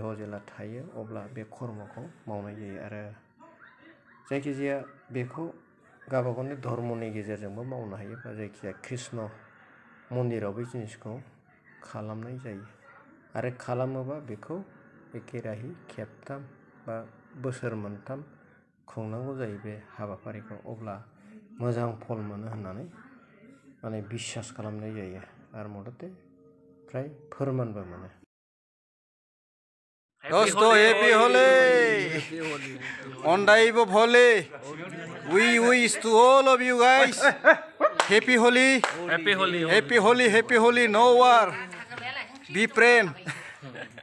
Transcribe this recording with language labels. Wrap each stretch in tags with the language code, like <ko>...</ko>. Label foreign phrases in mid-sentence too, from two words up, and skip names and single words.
<brx>जेला थायो अब्ला बे कर्मखौ मावनाय जायो आरो जायखिजाया बेखौ गावबागावनि धर्मनि गेजेरजोंबो मावनो हायो बा जायखिजाया कृष्ण मन्दिराव बे जिनिसखौ खालामनाय जायो आरो खालामोबा बेखौ एखेराहि खेबथाम बा बोसोर मोनथाम खुंनांगौ जायो बे हाबाफारिखौ अब्ला मोजां फल मोनो होननानै माने बिसास खालामनाय जायो आरो मथते फ्राय फोरमानबो मोनो। दोस्तो हेपि हलि अनदाइबो भले</brx> <en>we wish to all of you guys happy holi no war be friend</en>